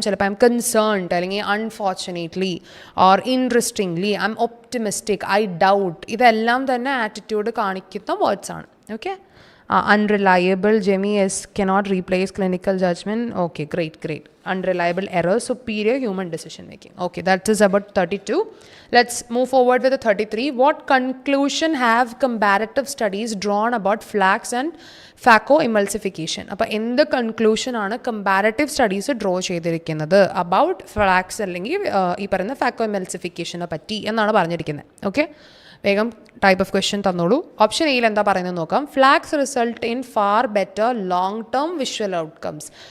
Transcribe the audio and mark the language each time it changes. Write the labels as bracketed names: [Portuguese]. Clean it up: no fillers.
[English] ചിലപ്പോൾ I am concerned, അല്ലെങ്കിൽ unfortunately or interestingly, I am optimistic, I doubt. [Malayalam] ഇതെല്ലാം തന്നെ ആറ്റിറ്റ്യൂഡ് കാണിക്കുന്ന വേർഡ്സാണ്. [English] Okay. Unreliable, Jemmy is cannot replace clinical judgment. Okay, great. Unreliable, error, superior human decision making. Okay, that is about 32. Let's move forward with the 33. What conclusion have comparative studies drawn about flax and phacoemulsification? [Malayalam] അപ്പോൾ എന്ത് conclusion ആണ് comparative studies draw ചെയ്തിരിക്കുന്നത് about flax അല്ലെങ്കിൽ ഈ പറയുന്ന ഫാക്കോഎമൽസിഫിക്കേഷനെ പറ്റി എന്നാണ് പറഞ്ഞിരിക്കുന്നത്. ഓക്കെ, വേഗം ടൈപ്പ് ഓഫ് ക്വസ്റ്റ്യൻ തന്നോളൂ. ഓപ്ഷൻ എയിൽ എന്താ പറയുന്നത് നോക്കാം. [English] Flax result in far better long term visual outcomes.